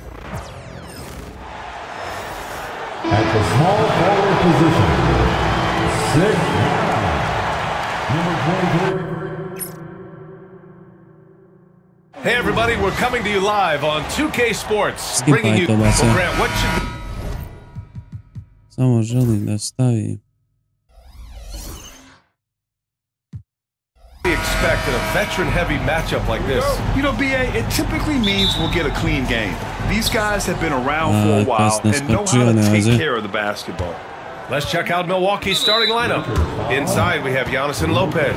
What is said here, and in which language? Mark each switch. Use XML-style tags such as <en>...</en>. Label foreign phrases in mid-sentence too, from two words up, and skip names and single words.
<en>At the small forward position, 6'9", number 23. Hey everybody, we're coming to you live on 2K Sports, bringing you Grant, what should</en> <sr>Samo želim da stavim.</sr> <en>expect in a veteran-heavy matchup like this? You know, BA, it typically means we'll get a clean game. These guys have been around for a while and know how to take care of the basketball. Let's check out Milwaukee's starting lineup. Inside, we have Giannis and Lopez.</en>